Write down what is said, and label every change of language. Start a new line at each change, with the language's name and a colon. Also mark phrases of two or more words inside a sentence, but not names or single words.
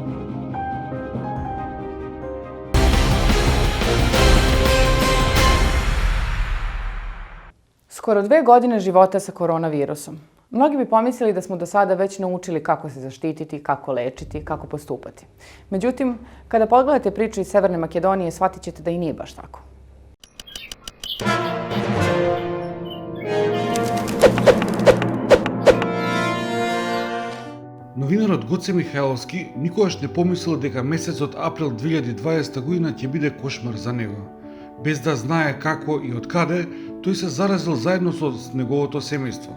Serbian: Skoro 2 godine života sa koronavirusom. Mnogi bi pomislili da smo do sada već naučili kako se zaštititi, kako lečiti, kako postupati. Međutim, kada pogledate priču iz Severne Makedonije, shvatit ćete da i nije baš tako.
Macedonian: Новинарот Гоце Михајловски никогаш не помислил дека месецот април 2020 година ќе биде кошмар за него. Без да знае како и од каде, тој се заразил заедно со неговото семејство.